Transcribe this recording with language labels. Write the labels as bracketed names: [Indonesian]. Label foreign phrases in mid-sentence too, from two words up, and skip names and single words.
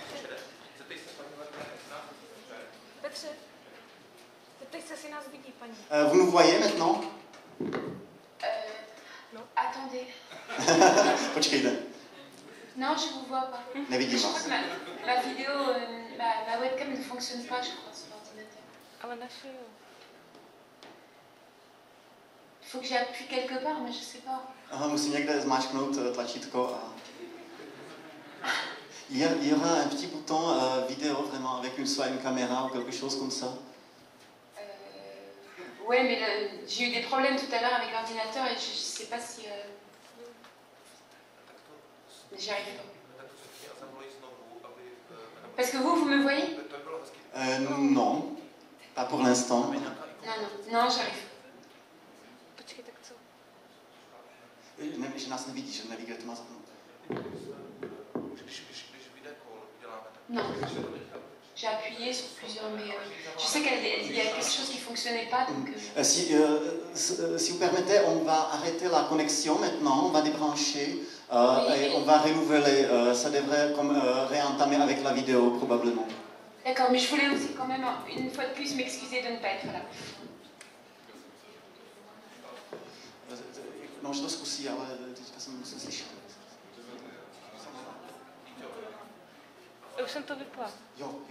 [Czech] Petře, zeptej se, si nás vidí, paní. [French] Vous nous voyez maintenant? Non. Attendez. [Czech] Počkejte. [French] Non, je vous vois pas. [Czech] Nevidím [French] Je [Czech] vás. [French] crois que ma vidéo, ma webcam ne fonctionne pas, je crois, sur l'ordinateur. [Czech] Ale naše jo. [French] Il faut que j'appuie quelque part, mais je sais pas. [Czech] Aha, musím někde zmáčknout tlačítko a... [French] Il y aura un petit bouton vidéo vraiment avec une caméra ou quelque chose comme ça. Ouais, mais j'ai eu des problèmes tout à l'heure avec l'ordinateur et je sais pas si... J'y arrive pas. Parce que vous me voyez? Non, pas pour l'instant. Non, j'arrive. [Czech] Počkej, tak co? Že nás nevidí, že neví, kde to má zapnout. [French] Non. J'ai appuyé sur plusieurs, mais je sais qu'il y a quelque chose qui ne fonctionnait pas. Donc, si vous permettez, on va arrêter la connexion maintenant, on va débrancher et on va renouveler. Ça devrait réentamer avec la vidéo probablement. D'accord, mais je voulais aussi quand même une fois de plus m'excuser de ne pas être là. [Czech] No, že to zkusí, ale teďka jsem musel slyšet. Už jsem to vypla. Jo.